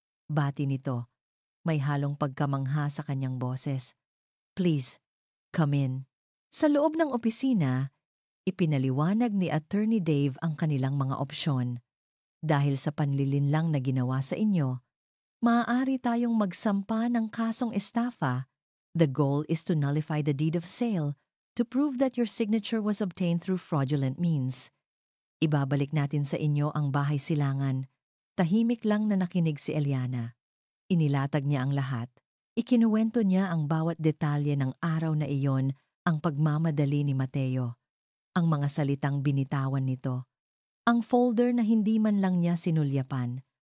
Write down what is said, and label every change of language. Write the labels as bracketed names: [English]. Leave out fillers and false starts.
[Filipino] Bati nito, may halong pagkamangha sa kanyang boses. [English] Please, come in. [Filipino] Sa loob ng opisina, ipinaliwanag ni Attorney Dave ang kanilang mga opsyon. Dahil sa panlilinlang na ginawa sa inyo, maaari tayong magsampa ng kasong estafa. [English] The goal is to nullify the deed of sale to prove that your signature was obtained through fraudulent means. [Filipino] Ibabalik natin sa inyo ang bahay silangan. Tahimik lang na nakinig si Eliana. Inilatag niya ang lahat. Ikinuwento niya ang bawat detalye ng araw na iyon Ang pagmamadali ni Mateo, ang mga salitang binitawan nito, ang folder na hindi man lang niya sinulyapan.